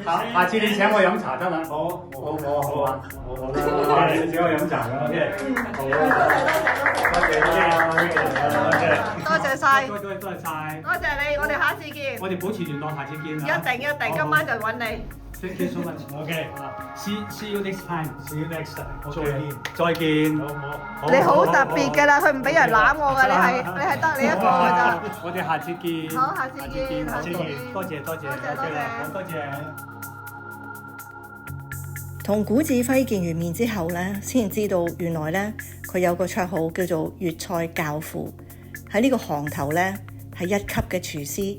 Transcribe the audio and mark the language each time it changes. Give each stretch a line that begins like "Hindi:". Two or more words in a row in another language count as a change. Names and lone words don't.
Cantonese: 下次你請我飲茶得啦。好啊，你請我飲茶㗎，好。多謝晒。多謝你，我哋下次見。我哋保持聯絡，下次見。一定，今晚就揾你。
English: Thank you so much. OK， see you next time. See you next time。
Cantonese: 再見。你好特別㗎啦，佢唔俾人攬我㗎，你係得你一個㗎咋。我哋下次見。好，下次見。多謝。多謝。同古志輝見完面之後呢，先知道原來呢，佢有個綽號叫做粵菜教父，喺呢個行頭呢，係1級嘅廚師。